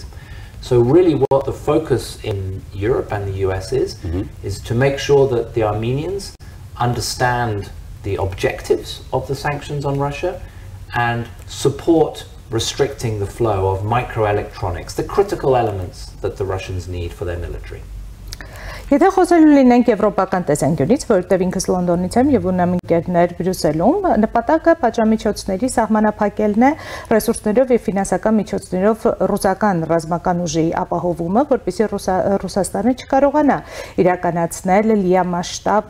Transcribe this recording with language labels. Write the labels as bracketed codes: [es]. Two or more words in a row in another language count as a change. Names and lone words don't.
[en] So really what the focus in Europe and the US is to make sure that the Armenians understand the objectives of the sanctions on Russia and support restricting the flow of microelectronics, the critical elements that the Russians need for their military. [hy] Եթե խոսելու լինենք եվրոպական տեսանկյունից, որովհետև ինքս Լոնդոնից եմ եւ ունեմ ընկերներ Բրյուսելում, նպատակը պատժամիջոցների սահմանափակելն է ռեսուրսներով եւ ֆինանսական միջոցներով ռուսական ռազմական ուժի ապահովումը, որպեսզի Ռուսաստանը չկարողանա իրականացնել լիամասշտաբ